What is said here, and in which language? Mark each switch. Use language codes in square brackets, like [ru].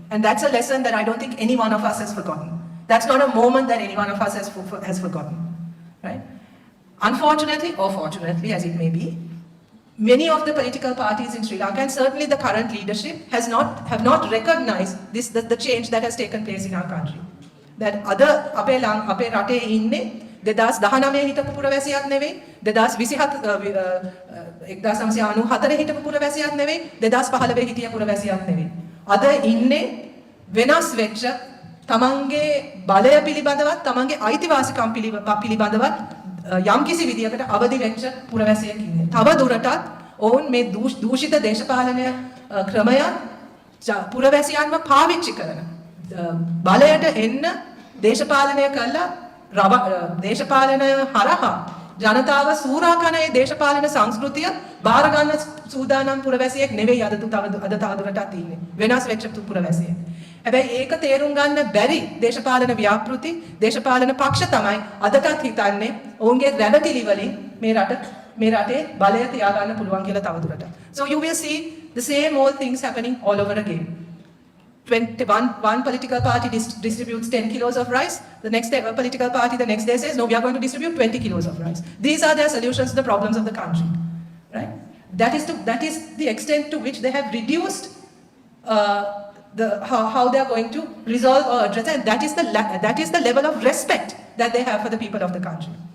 [en] And that's a lesson that I don't think any one of us has forgotten. That's not a moment that any one of us has forgotten, right? Unfortunately, or fortunately as it may be, many of the political parties in Sri Lanka and certainly the current leadership have not recognized the change that has taken place in our country. That other [si] අපේ රටේ ඉන්නේ 2019 හිටපු පුරවැසියක් නෙවෙයි 1994 හිටපු පුරවැසියක් නෙවෙයි 2015 හිටිය පුරවැසියක් නෙවෙයි. අද ඉන්නේ වෙනස් වෙච්ච තමන්ගේ බලය පිළිබඳවත් තමන්ගේ අයිතිවාසිකම් පිළිබඳවත් යම්කිසි විදියකට අවදි වෙච්ච පුරවැසියෙක් ඉන්නේ. තව දුරටත් ඔවුන් මේ දූෂිත දේශපාලන ක්‍රමය පුරවැසියන්ව පාවිච්චි කරන බලයට එන්න දේශපාලනය කළා දේශපාලනය හරහා ජනතාව සූරා කන ඒ දේශපාලන සංස්කෘතිය බාර ගන්න සූදානම් පුරවැසියෙක් නෙවෙයි අද තවදුරටත් ඉන්නේ. වෙනස් වෙච්ච පුරවැසියෙක්. හැබැයි ඒක තේරුම් ගන්න බැරි දේශපාලන ව්‍යාපෘති දේශපාලන පක්ෂ තමයි අදටත් හිතන්නේ ඔවුන්ගේ රැවටිලි වලින් මේ රටේ බලය තියාගන්න පුළුවන් කියලා තවදුරටත්. [en] So you will see the same old things happening all over again. One political party distributes 10 kilos of rice. The next political party the next day says, no, we are going to distribute 20 kilos of rice. These are their solutions to the problems of the country, right? That is the extent to which they have reduced how they are going to resolve or address, and that is the level of respect that they have for the people of the country.